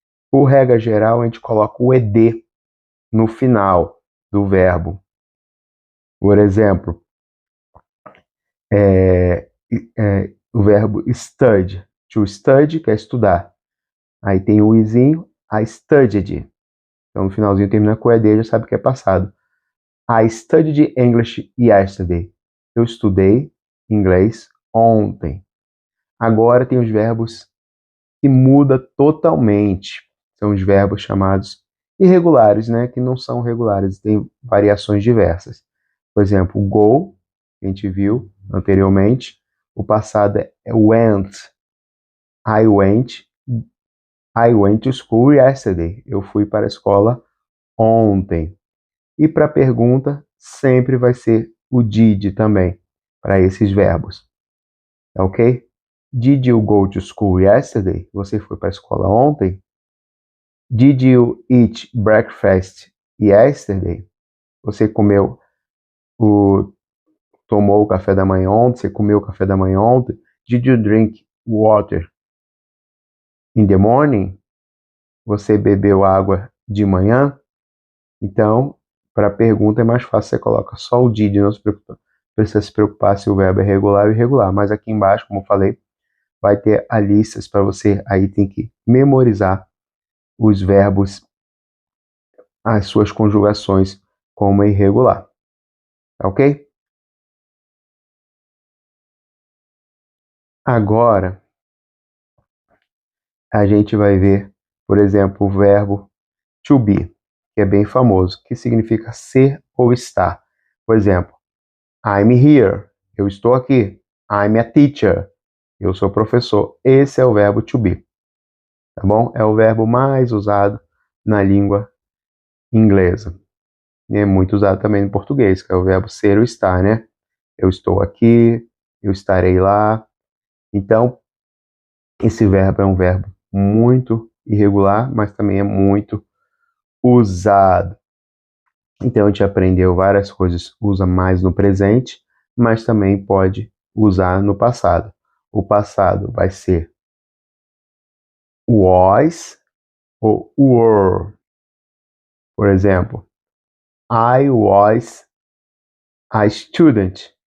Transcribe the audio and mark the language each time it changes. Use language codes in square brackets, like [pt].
[pt] Por regra geral, a gente coloca o ed no final do verbo. Por exemplo, o verbo study. [en] To study, [pt] que é estudar. Aí tem o izinho, [en] I studied. [pt] Então, no finalzinho termina com ed, já sabe que é passado. [en] I studied English yesterday. [pt] Eu estudei inglês ontem. Agora tem os verbos que muda totalmente. São os verbos chamados irregulares, né? Que não são regulares, tem variações diversas. Por exemplo, go, que a gente viu anteriormente. O passado é went. [en] I went. I went to school yesterday. [pt] Eu fui para a escola ontem. E para a pergunta, sempre vai ser o did também, para esses verbos. Ok? [en] Did you go to school yesterday? [pt] Você foi para a escola ontem? [en] Did you eat breakfast yesterday? [pt] Você tomou o café da manhã ontem? Você comeu o café da manhã ontem? [en] Did you drink water in the morning? [pt] Você bebeu água de manhã? Então, para a pergunta é mais fácil, você coloca só o did, não precisa se preocupar se o verbo é regular ou irregular. Mas aqui embaixo, como eu falei, vai ter a listas para você, aí tem que memorizar os verbos, as suas conjugações como irregular. Ok? Agora, a gente vai ver, por exemplo, o verbo to be, que é bem famoso, que significa ser ou estar. Por exemplo, [en] I'm here, [pt] eu estou aqui. [en] I'm a teacher, [pt] eu sou professor. Esse é o verbo to be, tá bom? É o verbo mais usado na língua inglesa. E é muito usado também no português, que é o verbo ser ou estar, né? Eu estou aqui, eu estarei lá. Então, esse verbo é um verbo muito irregular, mas também é muito usado. Então, a gente aprendeu várias coisas, usa mais no presente, mas também pode usar no passado. O passado vai ser was ou were. Por exemplo, [en] I was a student.